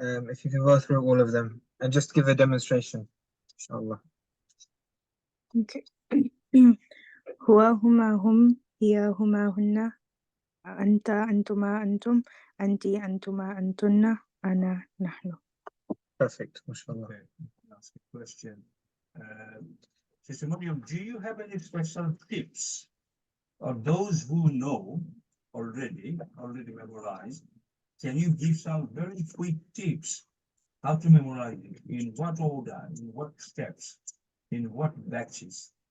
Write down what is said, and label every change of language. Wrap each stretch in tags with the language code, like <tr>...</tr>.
<en>If you can go through all of them and just give a demonstration, inshallah. Okay.</en> <ar>هو هما هم هي هما هن أنت أنتما أنتم أنتي أنتما أنتن أنا نحن.</ar> <en>Perfect, mashallah. Okay, ask a question. Sister Mariam, do you have any special tips or those who know already memorized? Can you give some very quick tips how to memorize it? In what order? In what steps? In what batches?</en>